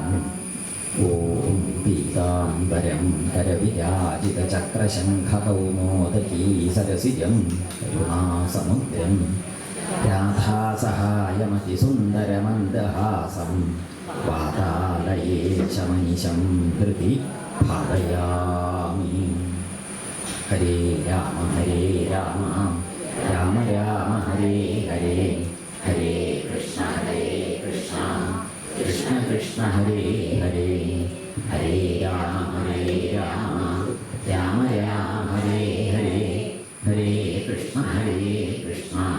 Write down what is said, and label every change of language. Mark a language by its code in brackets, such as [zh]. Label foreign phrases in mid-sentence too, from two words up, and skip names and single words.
[sa] ഓം പീതാംബരം കരവിരാജിതചക്രശംഖകൗമോദകീ സരസിജം കരുണാസമുദ്രം രാധാസഹായമതിസുന്ദരമന്ദഹാസം വാതാലയേശമനിശം ഹൃദി ഭാവയാമി. ഹരേ രാമ രാമ രാമ ഹരേ ഹരേ, ഹരേ കൃഷ്ണ കൃഷ്ണ കൃഷ്ണ ഹരേ ഹരേ, ഹരേ രാമ രാമ രാമ ഹരേ ഹരേ, ഹരേ കൃഷ്ണ കൃഷ്ണ